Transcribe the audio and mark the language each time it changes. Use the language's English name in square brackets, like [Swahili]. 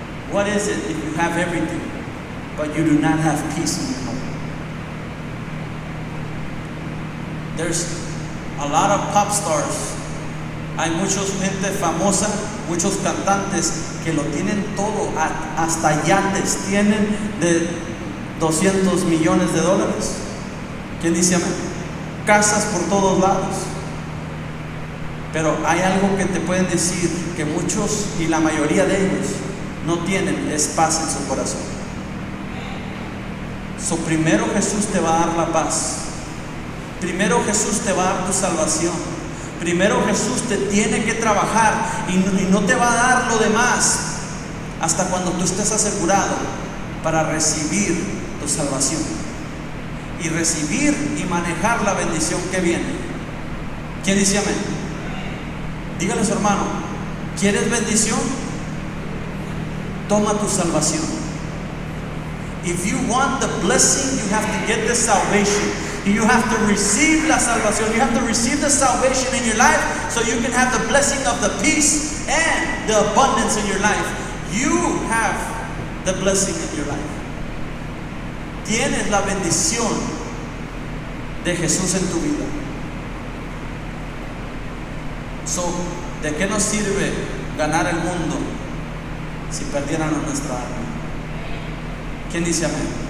[English] What is it if you have everything but you do not have peace in your heart? There's a lot of pop stars. [Spanish] Hay mucha gente famosa, muchos cantantes que lo tienen todo, hasta yates tienen de 200 millones de dólares. ¿Quién dice amén? Casas por todos lados. Pero hay algo que te pueden decir que muchos y la mayoría de ellos no tienen, es paz en su corazón. Primero Jesús te va a dar la paz. Primero Jesús te va a dar tu salvación. Primero Jesús te tiene que trabajar y no te va a dar lo demás hasta cuando tú estés asegurado para recibir tu salvación y recibir y manejar la bendición que viene. ¿Quién dice amén? Dígale a su hermano, ¿quieres bendición? Toma tu salvación. [English] If you want the blessing, you have to get the salvation. You have to receive [Spanish] la salvación. [English] You have to receive the salvation in your life so you can have the blessing of the peace and the abundance in your life. You have the blessing in your life. [Spanish] Tienes la bendición de Jesús en tu vida. ¿De qué nos sirve ganar el mundo si perdieran nuestra alma? ¿Quién dice amén?